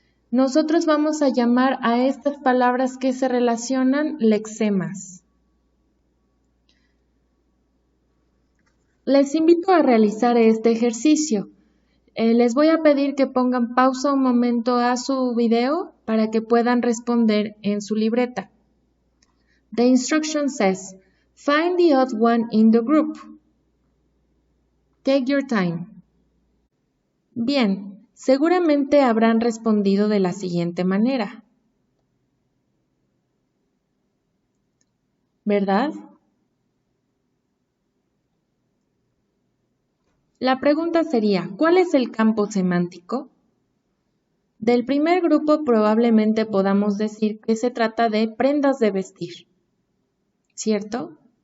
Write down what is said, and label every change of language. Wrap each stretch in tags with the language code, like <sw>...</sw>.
<es>Nosotros vamos a llamar a estas palabras que se relacionan lexemas. Les invito a realizar este ejercicio. Les voy a pedir que pongan pausa un momento a su video para que puedan responder en su libreta.</es> <en>The instruction says, find the odd one in the group. Take your time.</en> <es>Bien, seguramente habrán respondido de la siguiente manera. ¿Verdad? La pregunta sería, ¿cuál es el campo semántico? Del primer grupo probablemente podamos decir que se trata de prendas de vestir, ¿cierto?</es>